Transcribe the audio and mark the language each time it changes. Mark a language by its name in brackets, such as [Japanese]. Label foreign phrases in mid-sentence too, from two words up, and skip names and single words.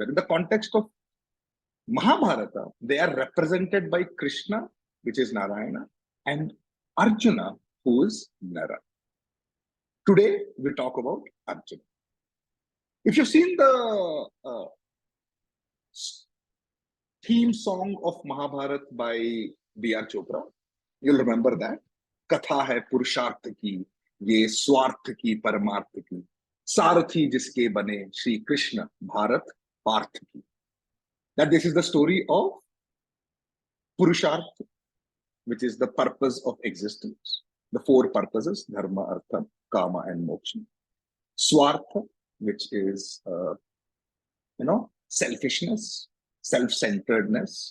[English] In the context of Mahabharata, they are represented by Krishna, which is Narayana, and Arjuna, who is Nara. Today, we talk about Arjuna. If you've seen the theme song of Mahabharata by B.R. Chopra, you'll remember that. [Hindi] कथा है पुरुषार्थ की, ये स्वार्थ की, परमार्थ की. सारथी जिसके बने, Shri Krishna, भारत, पार्थ की. [English] That this is the story of Purusharth, which is the purpose of existence. The four purposes, Dharma, Artha, Kama, and Moksha. Swartha, which is, selfishness, self-centeredness.